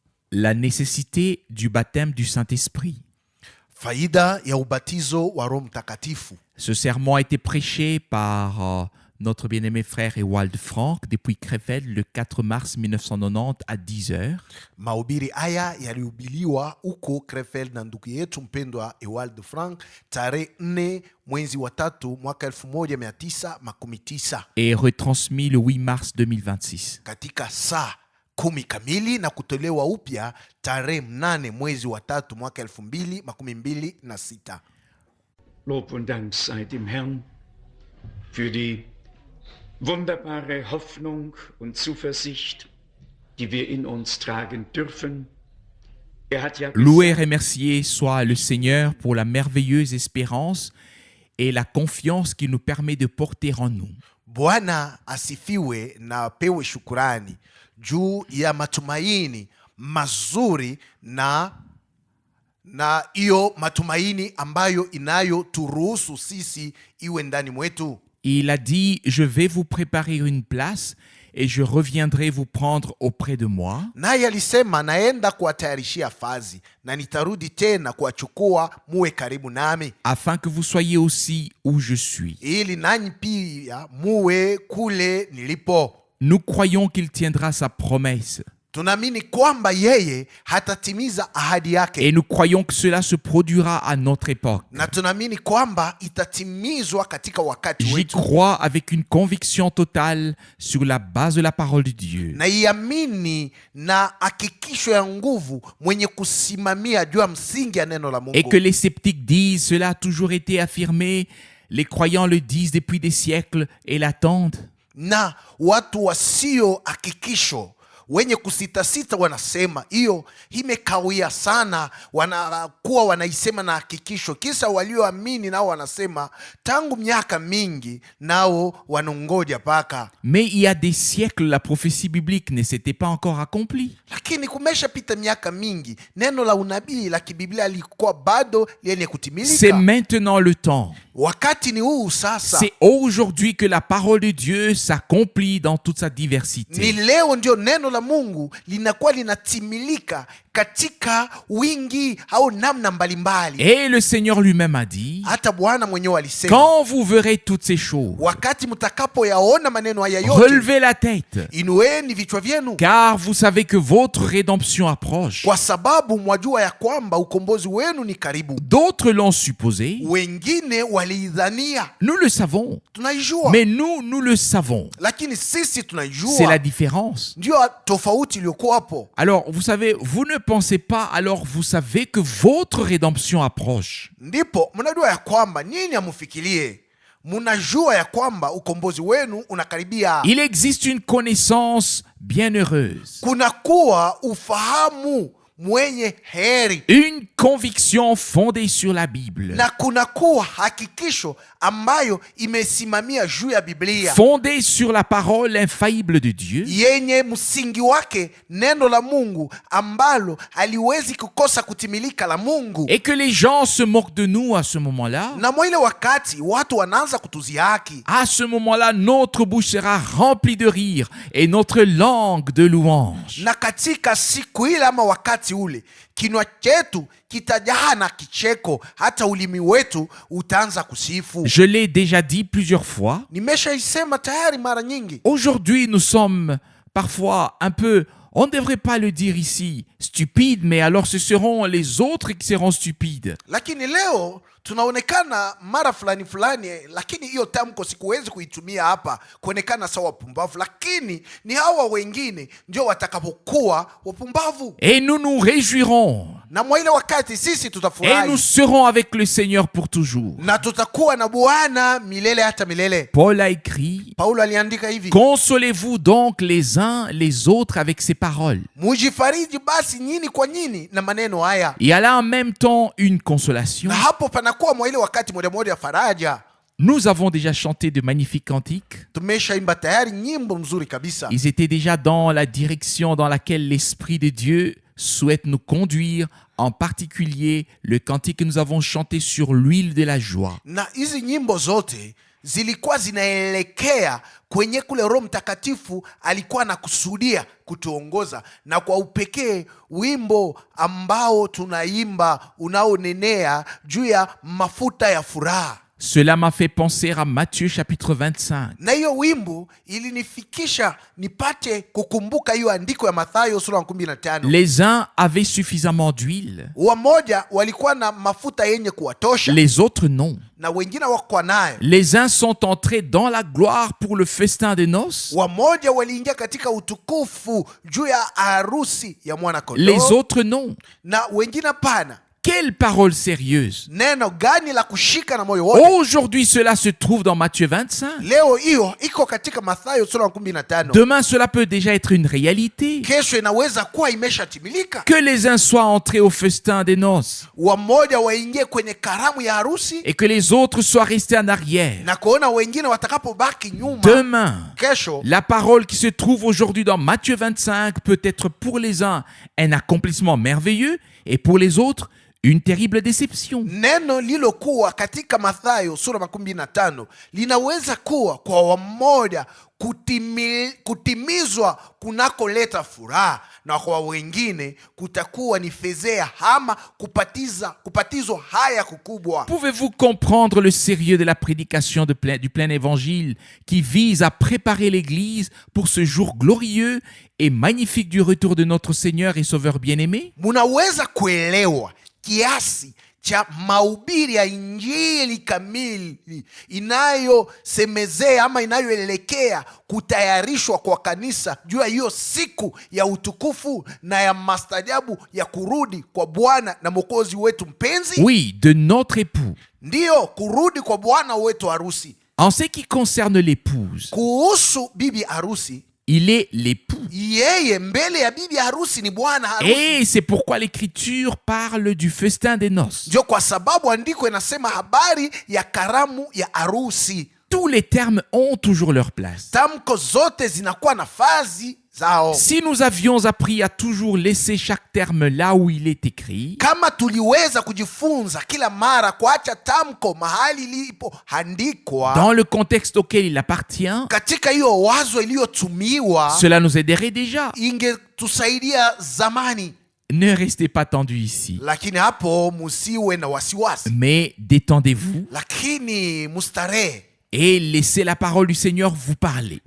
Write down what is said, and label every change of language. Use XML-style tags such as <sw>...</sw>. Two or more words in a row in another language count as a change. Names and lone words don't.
<fr>la nécessité du baptême du Saint-Esprit.</fr> <sw>Faida ya ubatizo wa Roho Mtakatifu.</sw> <fr>Ce sermon a été prêché par notre bien-aimé frère Ewald Frank depuis Krefeld le 4 mars 1990 à 10h.</fr> <sw>Mahubiri haya yalihubiriwa huko Krefeld na ndugu yetu mpendwa Ewald Frank tarehe 4 mwezi wa 3 mwaka 1990</sw> <fr>et retransmis le 8 mars 2026.</fr> <sw>katika saa 10 kamili na kutolewa upya tarehe 8 mwezi wa 3 mwaka 2026.</sw> <de>Lob und Dank sei dem Herrn für die wunderbare Hoffnung und Zuversicht, die wir in uns tragen dürfen. Hat ja</de> <fr>Loué et remercié soit le Seigneur pour la merveilleuse espérance et la confiance qu'il nous permet de porter en nous.</fr> <sw>Bwana asifiwe na apewe shukurani juu ya matumaini mazuri na hiyo matumaini ambayo inayoturuhusu sisi iwe ndani mwetu.</sw> <fr>Il a dit, je vais vous préparer une place et je reviendrai vous prendre auprès de moi.</fr> <sw>Naye alisema naenda kuwatayarishia fazi na nitarudi tena kuwachukua muwe karibu nami,</sw> <fr>afin que vous soyez aussi où je suis.</fr> <sw>ili nanyi pia muwe kule nilipo.</sw> <fr>Nous croyons qu'il tiendra sa promesse.</fr> <sw>Tunaamini kwamba yeye hatatimiza ahadi yake.</sw> <fr>Et nous croyons que cela se produira à notre époque.</fr> <sw>Na tunaamini kwamba itatimizwa katika wakati</sw> <fr>J'y</fr> <sw>wetu.</sw> <fr>crois avec une conviction totale sur la base de la parole de Dieu.</fr> <sw>Na iamini na hakikisho ya nguvu mwenye kusimamia juu ya msingi ya neno la Mungu.</sw> <fr>Et que les sceptiques disent, cela a toujours été affirmé, les croyants le disent depuis des siècles et l'attendent.</fr> <sw>Na watu wasio hakikisho wenye kusitasita wanasema hiyo imekawia sana, wanakuwa wanaisema na hakikisho, kisa walioamini nao wanasema tangu miaka mingi nao wanongoja paka.</sw> <fr>Mais il y a des siècles, la prophétie biblique ne s'était pas encore accomplie.</fr> <sw>Lakini kumeshapita miaka mingi, neno la unabii la kibiblia lilikuwa bado lenye kutimilika.</sw> <fr>C'est maintenant le temps.</fr> <sw>Wakati ni huu sasa.</sw> <fr>C'est aujourd'hui que la parole de Dieu s'accomplit dans toute sa</fr> <sw>Ni</sw> <fr>diversité.</fr> <sw>leo ndio neno la Mungu linakuwa linatimilika katika wingi au namna mbalimbali.</sw> <fr>Et le Seigneur lui-même a dit,</fr> <sw>Hata Bwana mwenyewe alisema,</sw> <fr>quand vous verrez toutes ces choses,</fr> <sw>wakati mtakapoyaona maneno haya yote,</sw> <fr>relevez la tête,</fr> <sw>inueni vichwa vyenu,</sw> <fr>car vous savez que votre rédemption approche.</fr> <sw>kwa sababu mwajua ya kwamba ukombozi wenu ni karibu.</sw> <fr>D'autres l'ont supposé,</fr> <sw>Wengine waliidhania.</sw> <fr>nous le savons,</fr> <sw>Tunaijua,</sw> <fr>mais nous le savons.</fr> <sw>lakini sisi</sw> <fr>C'est la</fr> <sw>tunaijua.</sw> <fr>différence.</fr> <sw>Ndio tofauti iliyokuwa hapo.</sw> <fr>Alors, vous savez, vous ne pensez pas, alors vous savez que votre rédemption approche.</fr> <sw>Ndipo mnajua ya kwamba nyinyi amufikirie, mnajua ya kwamba ukombozi wenu unakaribia.</sw> <fr>Il existe une connaissance bienheureuse,</fr> <sw>Kunakuwa ufahamu mwenye heri,</sw> <fr>une conviction fondée sur la Bible,</fr> <sw>na kunakuwa hakikisho ambayo imesimamia juu ya Biblia,</sw> <fr>fondée sur la parole infaillible de Dieu,</fr> <sw>yenye msingi wake neno la Mungu ambalo haliwezi kukosa kutimilika la Mungu.</sw> <fr>et que les gens se moquent de nous à ce moment-là.</fr> <sw>Na mwile wakati watu wanaanza kutuziaki,</sw> <fr>À ce moment-là, notre bouche sera remplie de rire et notre langue de louange.</fr> <sw>na katika siku ile ama wakati ule kinywa chetu kitajaa na kicheko, hata ulimi wetu utaanza kusifu.</sw> <fr>Je l'ai déjà dit plusieurs fois.</fr> <sw>Nimeshaisema tayari mara nyingi.</sw> <fr>Aujourd'hui, nous sommes parfois un peu, on ne devrait pas le dire ici, stupides, mais alors ce seront les autres qui seront stupides.</fr> <sw>Lakini leo tunaonekana mara fulani fulani, lakini hiyo tamko sikuwezi kuitumia hapa kuonekana sawa wapumbavu, lakini ni hawa wengine ndio watakapokuwa wapumbavu.</sw> <fr>Et nous nous réjouirons.</fr> <sw>Na mwa ile wakati sisi</sw> <fr>Et</fr> <sw>tutafurahi</sw> <fr>nous serons avec le Seigneur pour toujours.</fr> <sw>na tutakuwa na Bwana milele hata milele.</sw> <fr>Paul a écrit,</fr> <sw>Paulo aliandika hivi,</sw> <fr>consolez-vous donc les uns les autres avec ces paroles.</fr> <sw>mujifariji basi nyini kwa nyini na maneno haya.</sw> <fr>Il y a là en même temps une consolation.</fr> <sw>Na hapo panakuwa mwa ile wakati moja moja ya faraja.</sw> <fr>Nous avons déjà chanté de magnifiques cantiques.</fr> <sw>Tumeshaimba tayari nyimbo mzuri kabisa.</sw> <fr>Ils étaient déjà dans la direction dans laquelle l'Esprit de Dieu souhaite nous conduire, en particulier le cantique que nous avons chanté sur l'huile de la joie.</fr> <sw>Na hizi nyimbo zote zilikuwa zinaelekea kwenye kule Roho Mtakatifu alikuwa anakusudia kutuongoza. Na kwa upekee wimbo ambao tunaimba unaonenea juu ya mafuta ya furaha.</sw> <fr>Cela m'a fait penser à Matthieu chapitre 25.</fr> <sw>Na hiyo wimbo ilinifikisha nipate kukumbuka hiyo andiko ya Mathayo sura ya 15.</sw> <fr>Les uns avaient suffisamment d'huile,</fr> <sw>Wamoja walikuwa na mafuta yenye kuwatosha</sw> <fr>les autres non.</fr> <sw>na wengine wakuwa nayo.</sw> <fr>Les uns sont entrés dans la gloire pour le festin des noces,</fr> <sw>Wamoja waliingia katika utukufu juu ya harusi ya mwana</sw> <fr>les</fr> <sw>kondoo</sw> <fr>autres non.</fr> <sw>na wengine hapana.</sw> <fr>Quelle parole sérieuse!</fr> <sw>Neno gani la kushika na moyo wote.</sw> <fr>Aujourd'hui, cela se trouve dans Matthieu 25.</fr> <sw>Leo hiyo iko katika Mathayo sura ya 15.</sw> <fr>Demain, cela peut déjà être une réalité.</fr> <sw>Kesho inaweza kuwa imeshatimilika.</sw> <fr>Que les uns soient entrés au festin des noces</fr> <sw>Wamoja waingie kwenye karamu ya harusi</sw> <fr>et que les autres soient restés en arrière.</fr> <sw>na kuona wengine watakapobaki nyuma.</sw> <fr>Demain,</fr> <sw>Kesho</sw> <fr>la parole qui se trouve aujourd'hui dans Matthieu 25 peut être pour les uns un accomplissement merveilleux et pour les autres une terrible déception.</fr> <sw>neno lilokuwa katika Mathayo sura 15 linaweza kuwa kwa wamoja kutimizwa kunakoleta furaha, na kwa wengine kutakuwa ni fezea ama kupatizwa haya kukubwa.</sw> <fr>Pouvez-vous comprendre le sérieux de la prédication du plein évangile qui vise à préparer l'Église pour ce jour glorieux et magnifique du retour de notre Seigneur et Sauveur bien-aimé?</fr> <sw>Munaweza kuelewa kiasi cha mahubiri ya injili kamili inayosemezea ama inayoelekea kutayarishwa kwa kanisa juu ya hiyo siku ya utukufu na ya mastajabu ya kurudi kwa Bwana na Mwokozi wetu mpenzi.</sw> <fr>Oui, de notre époux.</fr> <sw>Ndiyo, kurudi kwa Bwana wetu harusi.</sw> <fr>En ce qui concerne l'épouse,</fr> <sw>Kuhusu bibi harusi,</sw> <fr>il est l'époux.</fr> <sw>yeye mbele ya bibi harusi ni bwana harusi.</sw> <fr>Et c'est pourquoi l'Écriture parle du festin des noces.</fr> <sw>Ndio kwa sababu andiko inasema habari ya karamu ya harusi.</sw> <fr>Tous les termes ont toujours leur place.</fr> <sw>Tamko zote zinakuwa nafasi zao.</sw> <fr>Si nous avions appris à toujours laisser chaque terme là où il est écrit,</fr> <sw>Kama tuliweza kujifunza kila mara kuacha tamko mahali lipoandikwa</sw> <fr>dans le contexte auquel il appartient,</fr> <sw>katika hiyo wazo iliyotumiwa,</sw> <fr>cela nous aiderait déjà.</fr> <sw>ingetusaidia zamani.</sw> <fr>Ne restez pas tendus ici,</fr> <sw>Lakini hapo musiwe na wasiwasi,</sw> <fr>mais détendez-vous</fr> <sw>lakini mustarehe</sw> <fr>et laissez la parole du Seigneur vous parler.</fr>